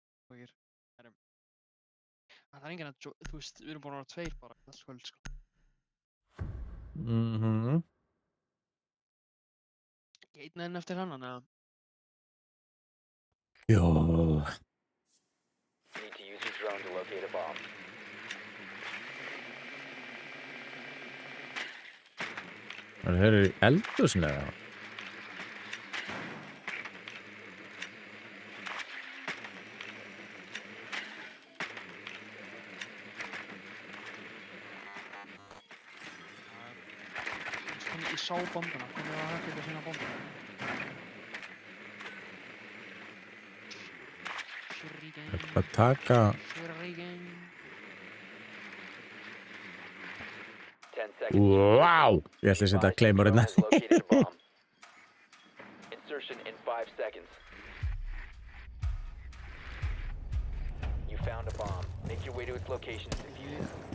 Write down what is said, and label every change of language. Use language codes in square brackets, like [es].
[is] Og hér, það er enginn að, þú veist, við erum búin að vera tveir bara allt kvöld, sko. Mhm. Einn enn eftir hennan, eða? Jó. [en] You need to use your drone to locate a bomb. [is] Þeir eru í eldhúsinu, eða? Ég sá bombuna, hvernig var hægt ekki að finna bombuna? Shuriken, Að taka... Shuriken. [en] 10 seconds. Wow! [is] Ég ætla að setja claymore hérna. [en] Drone has located a bomb. Insertion in 5 seconds. You found a bomb. Make your way to its location and defuse it.